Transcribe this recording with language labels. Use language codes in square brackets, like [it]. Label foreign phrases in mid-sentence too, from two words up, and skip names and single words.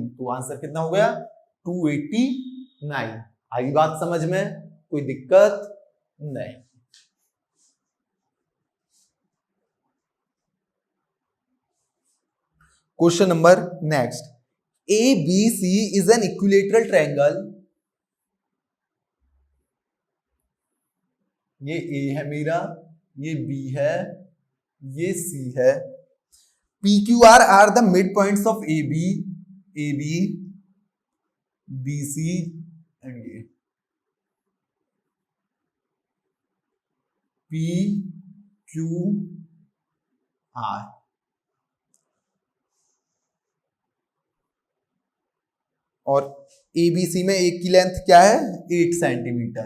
[hi] तो आंसर कितना हो गया? 289। आई बात समझ में? कोई दिक्कत नहीं। [en] question number next, ABC is an equilateral triangle। [hi] ये A है मेरा, ये B है, ये C है। [en] PQR are the midpoints of AB, BC and A। [hi] PQR और ABC में एक की लेंथ क्या है? 8 सेंटीमीटर।